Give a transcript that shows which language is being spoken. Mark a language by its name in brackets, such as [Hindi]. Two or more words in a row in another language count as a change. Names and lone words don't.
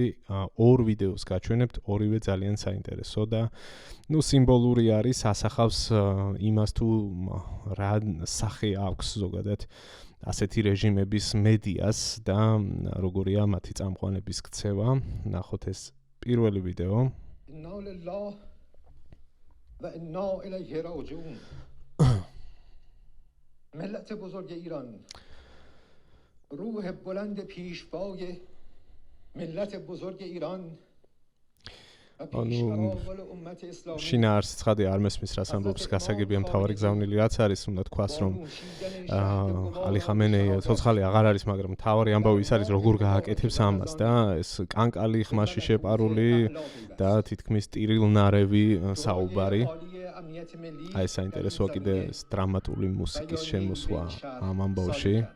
[Georgian] ორ ვიდეოს გაჩვენებთ, ორივე ძალიან საინტერესო და სიმბოლური არის, ასახავს იმას თუ რა სახე აქვს ზოგადად ასეთი რეჟიმების მედიას და როგორია მათი წამყვანების ქცევა. ნახოთ ეს პირველი ვიდეო. [Persian] ملت بزرگ ایران روح بلند پیشوای ملت بزرگ ایران [Georgian] შინაარსი ცხადი არ მესმის რას ამბობს გასაგებია მთავარი გზავნილი რაც არის უნდა თქვას რომ ალი ხამენეი ცოცხალი აღარ არის მაგრამ მთავარი ამბავი ის არის როგორ გააკეთებს ამას და ეს კანკალი ხმაში შეპარული და თითქმის ტირილნარევი საუბარი აი საინტერესოა კიდე ეს დრამატული მუსიკის შემოსვლა ამ ამბავში